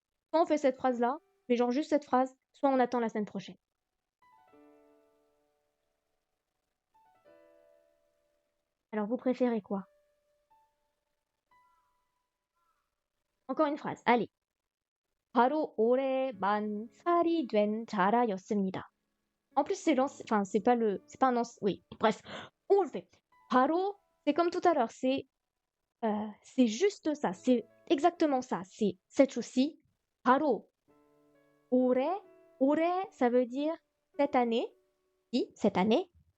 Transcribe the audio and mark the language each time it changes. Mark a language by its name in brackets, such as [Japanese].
[French] Soit on fait cette phrase-là, mais genre juste cette phrase, soit on attend la semaine prochaine. Alors, vous préférez quoi? Encore une phrase, allez. [Korean] 바로 올해 만 살이 된 자라였습니다. [French] En plus, c'est pas un oui, bref, on le fait. 바로, c'est comme tout à l'heure, c'est juste ça, c'est exactement ça, c'est cette chose-ci. 바로, 올해, 올해, ça veut dire cette année, oui, cette année.